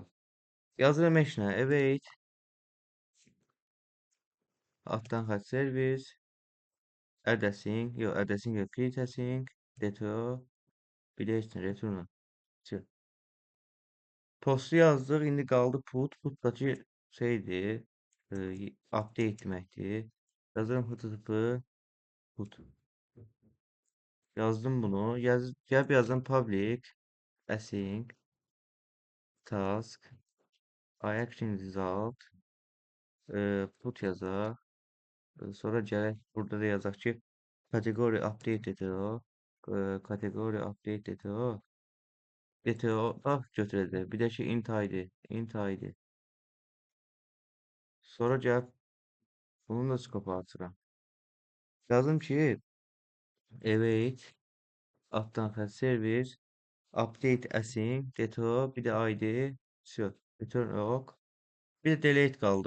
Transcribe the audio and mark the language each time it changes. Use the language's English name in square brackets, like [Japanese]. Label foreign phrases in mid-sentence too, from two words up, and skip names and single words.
[Azerbaijani] Yazıram heç nə, await altdan xətt servis [English] add async, [Azerbaijani] yox [English] add async [Azerbaijani] yox, [English] create async [Azerbaijani] deto bir də heç nə return. Postu yazdıq, indi qaldı put. Putdakı şeydir, update deməkdir. Yazıram [English] http put. [Azerbaijani] Yazdım bunu. Gəlib yazdım [English] public async task iAction result put [Azerbaijani] yazaq. Sonra gələk burada da yazaq ki kateqori update kateqori [English] update DTO [Azerbaijani] da götürəcək. Bir də ki int id. Sonra gəlib bunun da skopu açıram. Yazdım ki await altdan xətt servis [English] update async [Azerbaijani] deto bir də id всё [English] return ok [Azerbaijani] bir də delete qaldı.